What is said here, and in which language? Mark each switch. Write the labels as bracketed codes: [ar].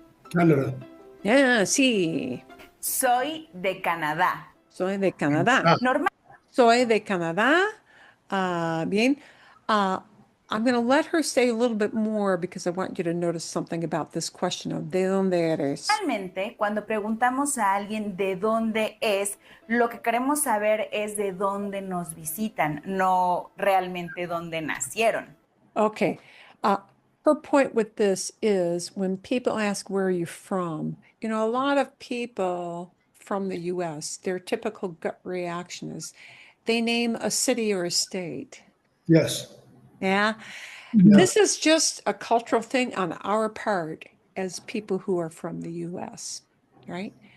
[en] Canada. Yeah, sí. [es] Soy de Canadá. Soy de Canadá. Normal. Soy de Canadá. Bien. [en] I'm going to let her say a little bit more because I want you to notice something about this question of [es] ¿de dónde eres? Normalmente, cuando preguntamos a alguien de dónde es, lo que queremos saber es de dónde nos visitan, no realmente dónde nacieron. [en] Okay. Her point with this is when people ask, where are you from? A lot of people from the US, their typical gut reaction is they name a city or a state. Yes. Yeah. Yeah. This is just a cultural thing on our part as people who are from the US, right?